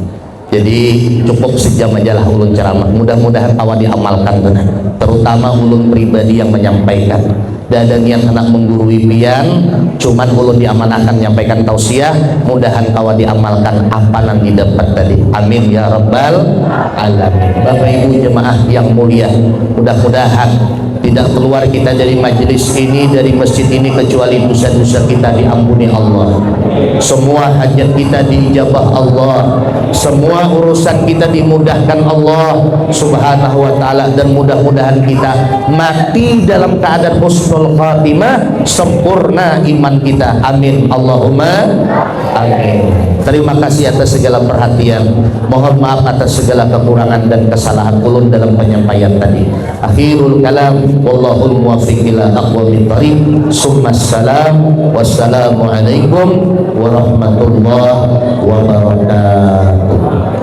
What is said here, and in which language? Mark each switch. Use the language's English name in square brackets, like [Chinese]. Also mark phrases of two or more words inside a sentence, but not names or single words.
[Banjar] Jadi cukup sejam aja lah ulun ceramah. Mudah-mudahan awak diamalkan benar. Terutama ulun pribadi yang menyampaikan. Dan yang anak menggurui pian, cuman ulun diamanahkan menyampaikan tausiah. Mudahan awak diamalkan apa yang didapat tadi. [Arabic] آمين يا رب العالمين. [Indonesian] Bapak Ibu jemaah yang mulia, mudah-mudahan tidak keluar kita dari majelis ini, dari masjid ini kecuali dosa-dosa kita diampuni Allah. Semua hajat kita diijabah Allah. Semua urusan kita dimudahkan Allah [Arabic] سبحانه وتعالى. [Indonesian] Dan mudah-mudahan kita mati dalam keadaan [Arabic] حسن الخاتمة, [Indonesian] sempurna iman kita. [Arabic] آمين اللهم آمين. [Indonesian] Terima kasih atas segala perhatian. Mohon maaf atas segala kekurangan dan kesalahan ulun dalam penyampaian tadi. [Arabic] آخر الكلام، والله الموفق إلى أقوم الطريق. ثم السلام، والسلام عليكم ورحمة الله وبركاته.